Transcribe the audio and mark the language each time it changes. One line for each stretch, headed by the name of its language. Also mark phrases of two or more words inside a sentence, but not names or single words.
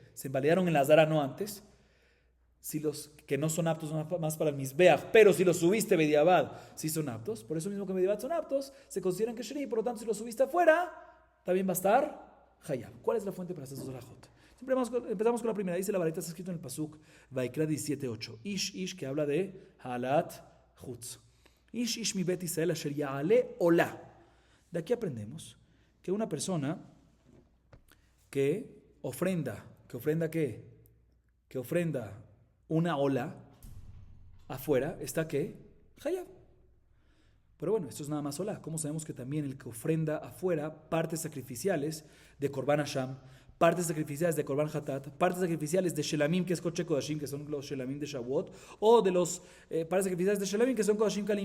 Spanish: Se invalidaron en la Zara, no antes. Si los que no son aptos son más para el Mizbeach, pero si los subiste Bediabad, sí son aptos. Por eso mismo que Bediabad son aptos, se consideran que Shri, por lo tanto si los subiste afuera, también va a estar hayab. ¿Cuál es la fuente para estas dos alajot? Empezamos con la primera. Dice la varita, está escrito en el Pasuk, Vaikra 17:8. Ish, que habla de
Hebrew: העלאת חוץ. איש מבית ישראל אשר יעלה עולה.
Spanish: De aquí aprendemos que una persona que ofrenda una ola afuera, está ¿qué? Hayab. Pero bueno, esto es nada más ola. ¿Cómo sabemos que también el que ofrenda afuera partes sacrificiales de
Hebrew: קרבן אשם,
Spanish: partes sacrificiales de
Hebrew: קרבן חטאת,
Spanish: partes sacrificiales de Shelamim, que es
Hebrew: קדשי קדשים,
Spanish: que son los Shelamim de Shavuot, o de los partes sacrificiales de Shelamim, que son
Hebrew: קדשים קלים?